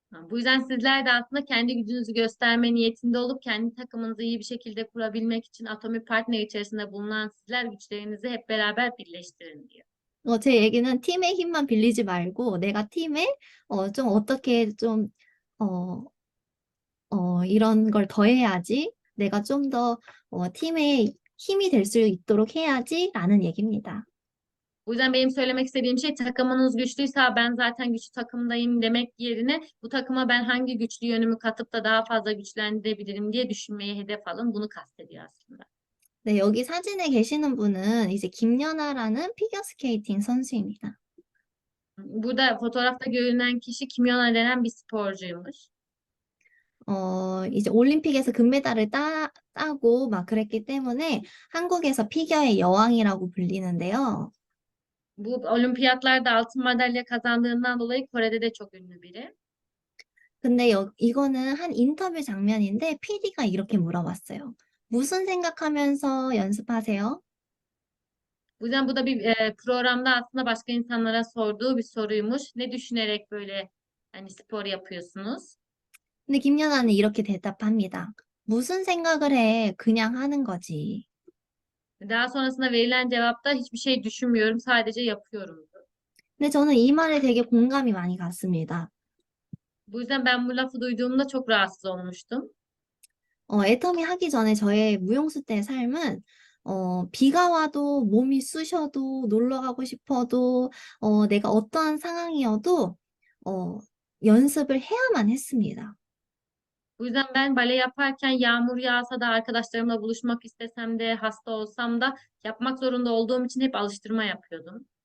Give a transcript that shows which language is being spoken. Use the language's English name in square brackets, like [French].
[Turkish] Bu yüzden sizler de aslında kendi gücünüzü gösterme niyetinde olup kendi takımınızı iyi bir şekilde kurabilmek için Atomi Partner içerisinde bulunan sizler güçlerinizi hep beraber birleştirin diyor. [Korean] 제 얘기는 팀의 힘만 빌리지 말고 내가 팀에 좀 어떻게 좀 이런 걸 더해야지 내가 좀 더 팀의 힘이 될 수 있도록 해야지라는 얘기입니다. [Turkish] Bu yüzden benim söylemek istediğim şey takımınız güçlüyse ben zaten güçlü takımdayım demek yerine bu takıma ben hangi güçlü yönümü katıp da daha fazla güçlendirebilirim diye düşünmeye hedef alın. Bunu kastediyor aslında. [Korean] 네, 여기 사진에 계시는 분은 이제 김연아라는 피겨스케이팅 선수입니다. [Turkish] Burada fotoğrafta görünen kişi Kimyona denen bir sporcuymuş. [Korean] 이제 올림픽에서 금메달을 따고 막 그랬기 때문에 한국에서 피겨의 여왕이라고 불리는데요. [Turkish] Bu olimpiyatlarda altın madalya kazandığından dolayı Kore'de de çok ünlü biri. [Korean] 근데 이거는 한 인터뷰 장면인데 PD가 이렇게 물어봤어요. 무슨 생각하면서 연습하세요? [Turkish] Bu yüzden bu da bir programda aslında başka insanlara sorduğu bir soruymuş. Ne düşünerek böyle hani spor yapıyorsunuz? [Korean] 근데 김연아는 이렇게 대답합니다. 무슨 생각을 해? 그냥 하는 거지. [Turkish] Daha sonrasında verilen cevapta hiçbir şey düşünmüyorum, sadece yapıyorum. [Korean] 근데 저는 이 말에 되게 공감이 많이 갔습니다. [Turkish] Bu yüzden ben bu lafı duyduğumda çok rahatsız olmuştum. [Korean] 애터미 하기 전에 저의 무용수 때 삶은 비가 와도 몸이 쑤셔도 놀러 가고 싶어도 내가 어떠한 상황이어도 연습을 해야만 했습니다. [Turkish] Bu yüzden ben bale yaparken yağmur yağsa da arkadaşlarımla buluşmak istesem de hasta olsam da yapmak zorunda olduğum için hep alıştırma yapıyordum.